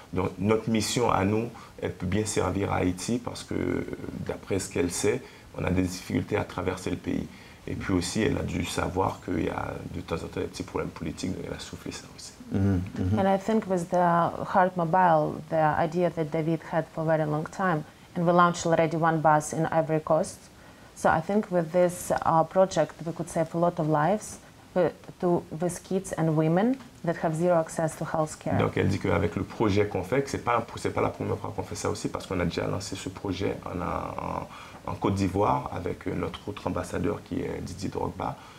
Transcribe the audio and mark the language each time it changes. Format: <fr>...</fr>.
<fr>Donc notre mission à nous, elle peut bien servir à Haïti parce que d'après ce qu'elle sait, on a des difficultés à traverser le pays. Et puis aussi, elle a dû savoir qu'il y a de temps en temps des petits problèmes politiques, donc elle a soufflé ça aussi.</fr> <en>And I think with the Heart Mobile, the idea that David had for a very long time, and we launched already one bus in Ivory Coast. So I think with this project, we could save a lot of lives with kids and women that have zero access to health care.</en> <fr>Donc elle dit qu'avec le projet qu'on fait, que c'est pas la première fois qu'on fait ça aussi, parce qu'on a déjà lancé ce projet en Côte d'Ivoire avec notre autre ambassadeur qui est Didier Drogba.</fr>